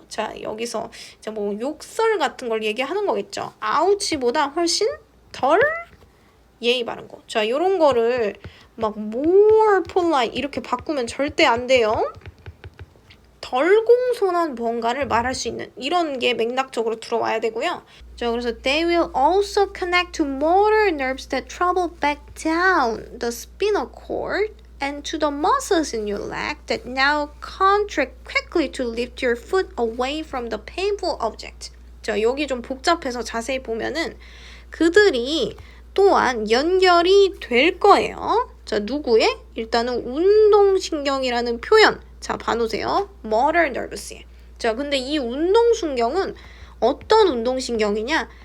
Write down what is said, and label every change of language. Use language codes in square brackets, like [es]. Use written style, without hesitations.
[ko] 자, 여기서 이제 뭐 욕설 같은 걸 얘기하는 거겠죠. ouch보다 훨씬 덜 예의 바른 거. 자, 요런 거를 막 [en] more polite [ko] 이렇게 바꾸면 절대 안 돼요. 덜 공손한 뭔가를 말할 수 있는 이런 게 맥락적으로 들어와야 되고요. 자, 그래서 [en] they will also connect to motor nerves that travel back down the spinal cord and to the muscles in your leg that now contract quickly to lift your foot away from the painful object. [ko] 자, 여기 좀 복잡해서 자세히 보면은 그들이 또한 연결이 될 거예요. 자, 누구의? 일단은 운동신경이라는 표현. 자, 봐놓으세요. motor nerves에. 자, 근데 이 운동신경은 어떤 운동신경이냐?